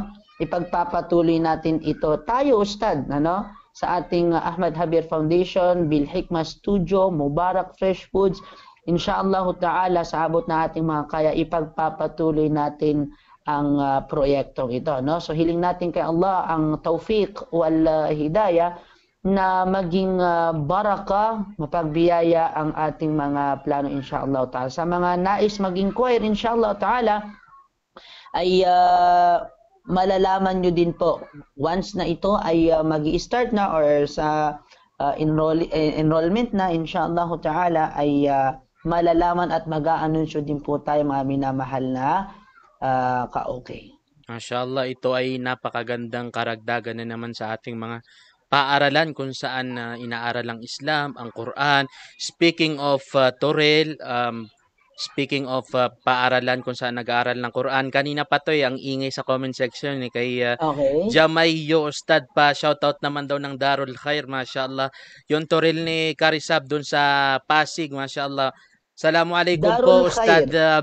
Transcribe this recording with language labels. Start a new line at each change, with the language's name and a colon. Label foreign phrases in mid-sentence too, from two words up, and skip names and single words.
Filipino: Ipagpapatuloy natin ito. Tayo, Ustad, ano? Sa ating Ahmad Habir Foundation, Bil Hikmah Studio, Mubarak Fresh Foods,
Arabic: إن شاء الله تعالى
Filipino: sa abot na ating mga kaya, ipagpapatuloy natin ang proyektong ito, no? So hiling natin kay Allah ang
Arabic: التوفيق والهداية
Filipino: na maging baraka, mapagbiyaya ang ating mga plano
Arabic: إن شاء الله تعالى.
Filipino: Sa mga nais mag-inquire
Arabic: إن شاء الله تعالى
Filipino: ay malalaman nyo din po once na ito ay magi-start na or sa enrollment na
Arabic: إن شاء الله تعالى
Filipino: ay malalaman at mag-a-anunsyo din po tayo mga minamahal na ka-okay. Mashallah, ito ay napakagandang karagdagan na naman sa ating mga paaralan kung saan inaaral ang Islam, ang Quran.
English: Speaking of Torel, speaking of
Filipino: paaralan kung saan nag-aaral ng Quran, kanina pa to ang ingay sa
English: comment section
Filipino: kay Okay. Jamayyo Ustad pa, shoutout naman daw ng Darul Khair, mashallah. Yung Torel ni Karisab dun sa Pasig, mashallah. Assalamualaikum po Darul Ustad Khair.